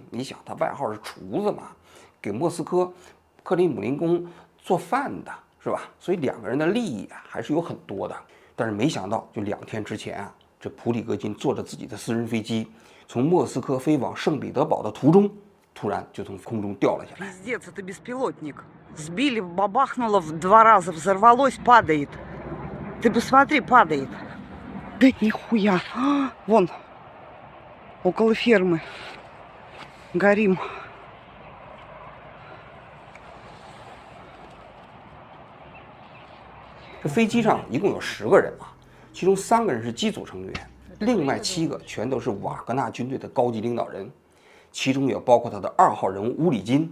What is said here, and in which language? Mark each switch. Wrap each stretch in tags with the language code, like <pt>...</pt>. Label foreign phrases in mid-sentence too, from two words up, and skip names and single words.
<zh>你想，他外号是厨子嘛，给莫斯科克里姆林宫做饭的是吧？所以2个人的利益啊还是有很多的。但是没想到，就2天之前啊，这普里戈金坐着自己的私人飞机，从莫斯科飞往圣彼得堡的途中，突然就从空中掉了下来。</zh> <ru>Пиздец, это беспилотник. Сбили, бабахнуло в 2 раза, взорвалось, падает. Ты посмотри, падает. Да нихуя. Вон, около фермы. Горим.</ru> <zh>这飞机上一共有10个人啊，其中3个人是机组成员，另外7个全都是瓦格纳军队的高级领导人，其中也包括他的2号人物乌里金。</zh>